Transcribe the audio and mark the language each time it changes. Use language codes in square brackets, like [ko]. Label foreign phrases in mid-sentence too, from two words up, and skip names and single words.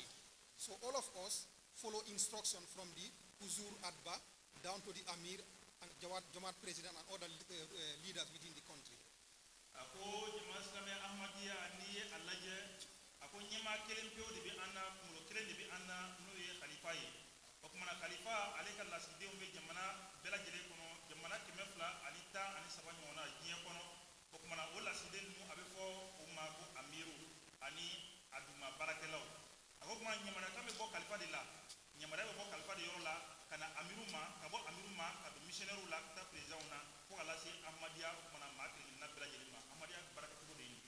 [en] So all of us follow instruction from the Huzur Adba down to the Amir and Jamaat President and other leaders within the country. [bm] a ko jama silamɛ ahmadiya n'i ye a lajɛ a ko ɲɛmaa kelen pewu de bɛ an na kunkolo kelen de bɛ an na n'o ye khalifa ye o kumana khalifa ale ka lasigidenw bɛ jamana bɛɛ lajɛlen kɔnɔ jamana 213 ɲɔgɔn na diɲɛ kɔnɔ o kumana o lasigiden ninnu a bɛ fɔ o ma ko amiru ani a duguma baarakɛlaw a ko kuma ɲamanakan bɛ bɔ khalifa de la ɲamariya bɛ bɔ khalifa de yɔrɔ la ka na amiru ma ka bɔ amiru ma ka don missionnaire la ka taa présidentw na fo ka lase ahmadiya o kumana maa kelen-kelenna bɛɛ lajɛlen ma ahmadiya baarakɛcogo de ye nin ye.